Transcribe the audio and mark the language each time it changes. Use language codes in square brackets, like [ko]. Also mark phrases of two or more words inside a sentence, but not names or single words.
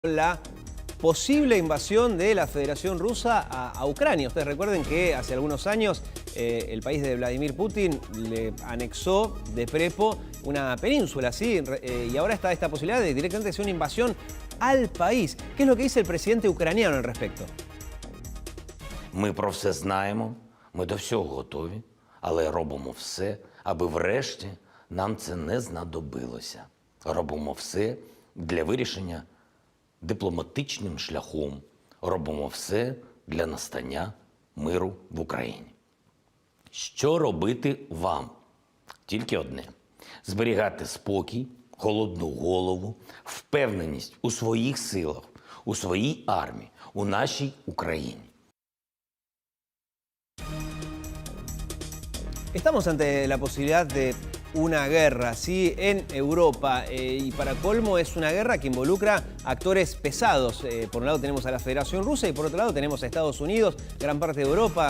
[es] la posible invasión de la Federación Rusa a Ucrania. Ustedes recuerden que hace algunos años el país de Vladimir Putin le anexó de prepo una península, ¿sí? Y ahora está esta posibilidad de directamente hacer una invasión al país. ¿Qué es lo que dice el presidente ucraniano al respecto? [uk] Ми про все знаємо, ми до всього готові, але робимо все, аби врешті нам це не знадобилося. Робимо все для вирішення дипломатичним шляхом. Робимо все для настання миру в Україні. Що робити вам? Тільки одне. Зберігати спокій, холодну голову, впевненість у своїх силах, у своїй армії, у нашій Україні. [es] Estamos ante la posibilidad de una guerra, ¿sí? En Europa, y para colmo es una guerra que involucra actores pesados. Por un lado tenemos a la Federación Rusa y por otro lado tenemos a Estados Unidos, gran parte de Europa.